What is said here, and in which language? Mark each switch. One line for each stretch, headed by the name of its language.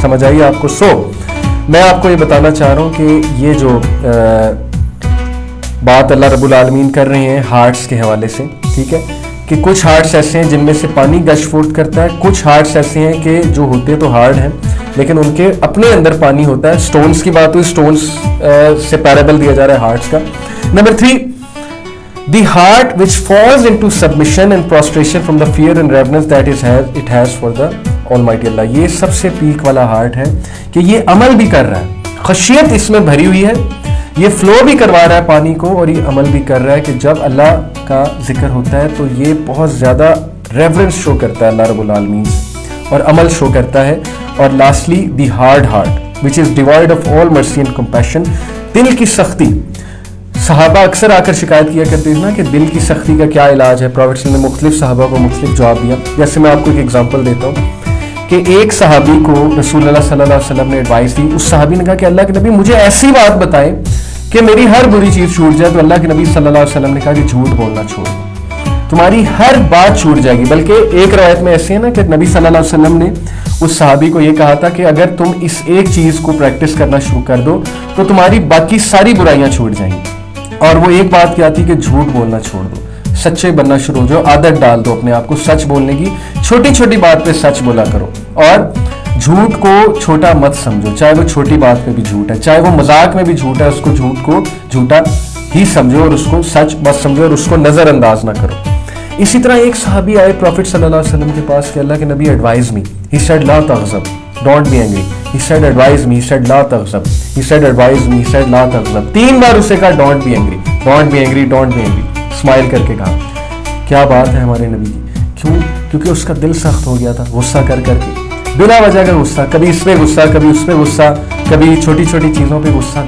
Urdu: سمجھ آئیے آپ کو؟ میں آپ کو یہ بتانا چاہ رہا ہوں کہ یہ جو بات اللہ رب العالمین کر رہے ہیں ہارٹس کے حوالے سے، ٹھیک ہے، کہ کچھ ہارٹس ایسے ہیں جن میں سے پانی گش فوٹ کرتا ہے، کچھ ہارٹس ایسے ہیں کہ جو ہوتے تو ہارڈ ہیں لیکن ان کے اپنے اندر پانی ہوتا ہے. سٹونز کی بات ہوئی، سٹونز سے پیرابل دیا جا رہا ہے ہارٹس کا.
English: Number 3، the heart which falls into submission and prostration from the fear and reverence that it has for the Almighty Allah.
Urdu: یہ سب سے پیک والا ہارٹ ہے کہ یہ عمل بھی کر رہا ہے، خشیت اس میں بھری ہوئی ہے، یہ فلو بھی کروا رہا ہے پانی کو، اور یہ عمل بھی کر رہا ہے کہ جب اللہ کا ذکر ہوتا ہے تو یہ بہت زیادہ ریورنس شو کرتا ہے اللہ رب العالمین سے اور عمل شو کرتا ہے.
English: اور lastly the hard heart which is devoid of all mercy and compassion.
Urdu: دل کی سختی، صحابہ اکثر آ کر شکایت کیا کرتے ہیں نا کہ دل کی سختی کا کیا علاج ہے. پروفیٹ نے مختلف صحابہ کو مختلف جواب دیا. جیسے میں آپ کو ایک ایگزامپل دیتا ہوں کہ ایک صحابی کو رسول اللہ صلی اللہ علیہ وسلم نے ایڈوائس دی. اس صحابی نے کہا کہ اللہ کے نبی مجھے ایسی بات بتائیں کہ میری ہر بری چیز چھوٹ جائے. تو اللہ کے نبی صلی اللہ علیہ وسلم نے کہا کہ جھوٹ بولنا چھوڑ دو، تمہاری ہر بات چھوٹ جائے گی. بلکہ ایک روایت میں ایسے ہے نا کہ نبی صلی اللہ علیہ وسلم نے اس صحابی کو یہ کہا تھا کہ اگر تم اس ایک چیز کو پریکٹس کرنا شروع کر دو تو تمہاری باقی ساری برائیاں چھوٹ جائیں گی. اور وہ ایک بات کیا تھی کہ جھوٹ بولنا چھوڑ دو، سچے بننا شروع ہو جاؤ، عادت ڈال دو اپنے آپ کو سچ بولنے کی، چھوٹی چھوٹی بات پہ سچ بولا کرو، اور جھوٹ کو چھوٹا مت سمجھو، چاہے وہ چھوٹی بات پہ بھی جھوٹ ہے، چاہے وہ مذاق میں بھی جھوٹ ہے، اس کو جھوٹ کو جھوٹا ہی سمجھو اور اس کو سچ مت سمجھو اور اس کو نظر انداز نہ کرو. اسی طرح ایک صحابی آئے پروفیٹ صلی اللہ علیہ وسلم کے پاس کہ اللہ کے نبی advise me.
English: He said
Arabic: لا تغضب،
English: Don't be angry. He said advise me. He said
Arabic: لا تغضب.
English: He said advise me. He said
Arabic: لا تغضب.
Urdu: 3 بار اسے کہا
English: Don't be angry, don't be angry, don't be angry. Smile
Urdu: کر کے کہا. کیا بات ہے ہمارے نبی کی. کیوں؟ کیونکہ اس کا دل سخت ہو گیا تھا غصہ کر کر کے، بلا وجہ کا غصہ، کبھی اس پہ غصہ، کبھی اس پہ غصہ، کبھی چھوٹی چھوٹی چیزوں پہ غصہ.